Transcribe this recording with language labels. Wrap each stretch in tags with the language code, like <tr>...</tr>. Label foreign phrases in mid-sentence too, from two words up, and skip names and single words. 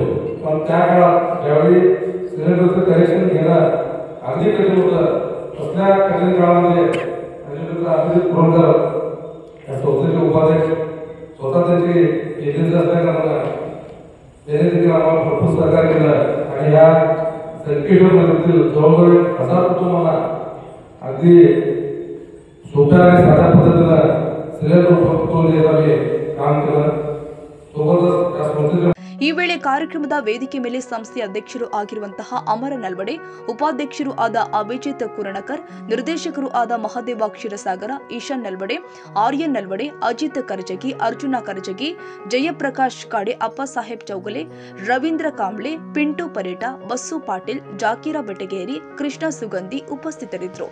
<mr>पण त्या काळात ज्यावेळी सिलेंडरचं कनेक्शन घेणं अगदी कठीण होतं, तसल्या कठीण काळामध्ये अभिजित पुरंदर या संस्थेचे उपाध्यक्ष स्वतः त्यांची एजन्सी असल्या कारणानं त्याने देखील आम्हाला भरपूर सहकार्य केलं आणि या संकेश्वर नगरातील जवळजवळ 1000 कुटुंबांना अगदी सोप्या आणि साध्या पद्धतीनं सिलेंडर उपलब्ध करून देत आम्ही काम केलं. सोबतच या संस्थेच्या</mr> <kn>ಈ ವೇಳೆ ಕಾರ್ಯಕ್ರಮದ ವೇದಿಕೆ ಮೇಲೆ ಸಂಸ್ಥೆಯ ಅಧ್ಯಕ್ಷರು ಆಗಿರುವಂತಹ ಅಮರ ನಲ್ವಡೆ, ಉಪಾಧ್ಯಕ್ಷರು ಆದ ಅಭಿಜಿತ್ ಕುರಣಕರ್, ನಿರ್ದೇಶಕರು ಆದ ಮಹದೇವ ಕ್ಷೀರಸಾಗರ, ಈಶಾನ್ ನಲ್ವಡೆ, ಆರ್ಯನ್ ನಲ್ವಡೆ, ಅಜಿತ್ ಕರ್ಜಗಿ, ಅರ್ಜುನ ಕರ್ಜಗಿ, ಜಯಪ್ರಕಾಶ್ ಕಾಡೆ, ಅಪ್ಪಸಾಹೇಬ್ ಚೌಗಲೆ, ರವೀಂದ್ರ ಕಾಂಬ್ಳೆ, ಪಿಂಟು ಪರೇಟ, ಬಸ್ಸು ಪಾಟೀಲ್, ಜಾಕೀರ ಬೆಟಗೇರಿ, ಕೃಷ್ಣ ಸುಗಂಧಿ ಉಪಸ್ಥಿತರಿದ್ದರು.</kn>